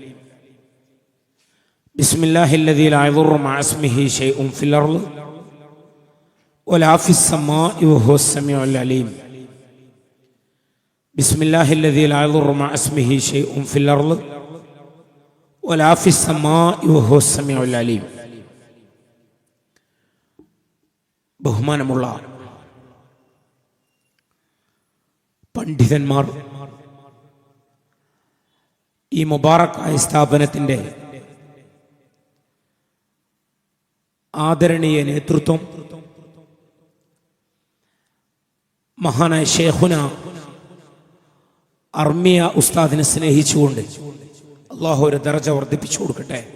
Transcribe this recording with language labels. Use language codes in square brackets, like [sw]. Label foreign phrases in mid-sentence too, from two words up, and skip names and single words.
[ar] بسم الله الذي لا يضر مع اسمه شيء في الأرض ولا في السماء وهو السميع العليم. بسم الله الذي لا يضر مع اسمه شيء في الأرض ولا في السماء وهو السميع العليم. [ml] ബഹുമാനമുള്ള പണ്ഡിതന്മാർ, ഈ മുബാറക്കായ സ്ഥാപനത്തിൻ്റെ ആദരണീയ നേതൃത്വം, മഹാനായ ഷേഖുന അർമിയ ഉസ്താദിനെ സ്നേഹിച്ചുകൊണ്ട് അള്ളാഹു ഒരു ദർജ വർദ്ധിപ്പിച്ചു കൊടുക്കട്ടെ.